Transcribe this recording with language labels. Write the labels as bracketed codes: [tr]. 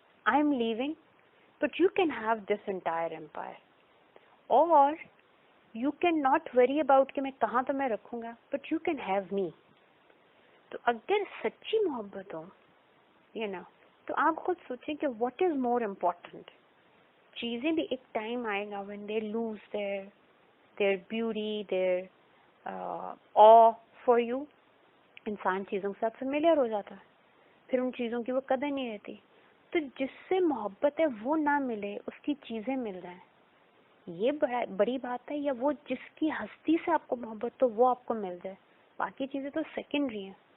[en] I am leaving but you can have this entire empire, اور you can not worry about [ur] کہ میں کہاں تمہیں رکھوں گا، [en] But you can have me. [ur] تو اگر سچی محبت ہو تو آپ خود سوچیں کہ [en] What is more important. [ur] چیزیں بھی ایک ٹائم آئے گا [en] when they lose their beauty, their awe for you. [ur] انسان چیزوں کے ساتھ فیملیئر ہو جاتا ہے، پھر ان چیزوں کی وہ قدر نہیں رہتی. تو جس سے محبت ہے وہ نہ ملے، اس کی چیزیں مل جائیں، یہ بڑی بات ہے. یا وہ جس کی ہستی سے آپ کو محبت تو وہ آپ کو مل جائے، باقی چیزیں تو سیکنڈری ہیں.